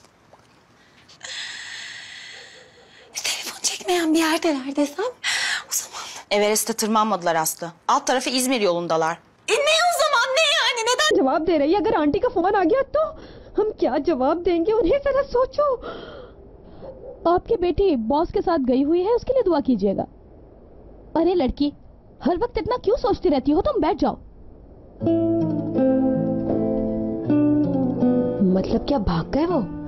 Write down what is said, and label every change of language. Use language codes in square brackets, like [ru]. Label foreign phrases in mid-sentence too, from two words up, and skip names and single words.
[tr] Telefon çekmeyen bir yerdeler desem o zaman. Everest'e tırmanmadılar Aslı. Alt tarafı İzmir yolundalar. Ne o zaman, ne yani, neden [hi] जवाब दे रही है? अगर आंटी का फोन आ गया तो हम क्या जवाब देंगे उन्हें? जरा सोचो। आपकी बेटी बॉस के साथ गई हुई है, उसके लिए दुआ कीजिएगा। अरे लड़की, हर वक्त इतना क्यों सोचती रहती हो? तुम बैठ जाओ। मतलब क्या भाग गए वो?